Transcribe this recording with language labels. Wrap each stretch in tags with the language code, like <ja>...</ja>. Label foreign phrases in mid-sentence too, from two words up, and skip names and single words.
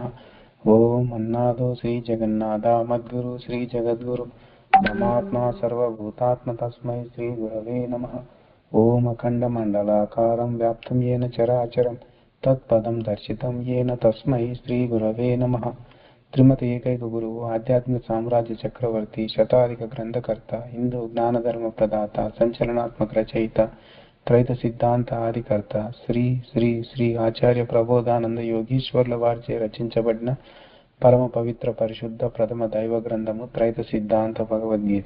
<sa>ओम अन्नादो श्री जगन्नाथ मद्गुरु श्री जगद्गुरु परमात्मा सर्वभूतात्म तस्मै श्री गुरवे नमः। ओम अखण्डमण्डलाकारं व्याप्तं येन चराचरं तत्पदं दर्शितं येन तस्मै श्री गुरवे नमः।</sa> <te>త్రిమత ఏకైక గురువు ఆధ్యాత్మిక సామ్రాజ్య చక్రవర్తి శతాధిక గ్రంథకర్త హిందూ జ్ఞానధర్మ ప్రదాత సంచలనాత్మక రచయిత త్రైత సిద్ధాంత ఆదికర్త శ్రీ శ్రీ శ్రీ ఆచార్య ప్రబోధానంద యోగీశ్వర్ల వారిచే రచించబడిన పరమ పవిత్ర పరిశుద్ధ ప్రథమ దైవ గ్రంథము త్రైత సిద్ధాంత భగవద్గీత.</te>